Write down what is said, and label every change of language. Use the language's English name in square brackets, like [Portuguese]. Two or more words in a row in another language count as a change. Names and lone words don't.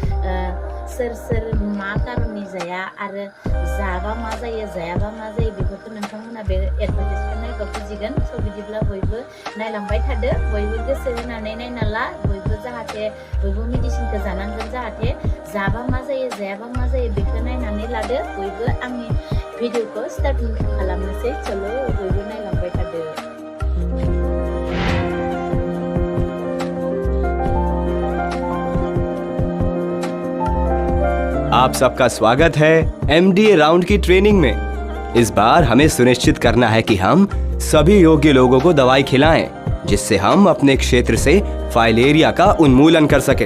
[Bodo] सोर मा कारननि जाया आरो जाबा मा जायो जायाबा मा जायो बेफोरखौ नोंथांमोना बे एडभार्टाइजखौ नायबा बुजिगोन बिदिब्ला बयबो नायलांबाय थादो बयबो गोसो होनानै नायना ला बयबो मेडिसिनखौ जानांगोन जाहाथे जाबा मा जायो जायाबा मा जायो बेखौ नायनानै लादो बयबो आंनि भिडिअखौ स्टार्टिं खालामनोसै बयबो नायलांबाय थादो [Hindi] आप सबका स्वागत है MDA राउंड की ट्रेनिंग में। इस बार हमें सुनिश्चित करना है कि हम सभी योग्य लोगों को दवाई खिलाएं जिससे हम अपने क्षेत्र से फाइलेरिया का उन्मूलन कर सकें।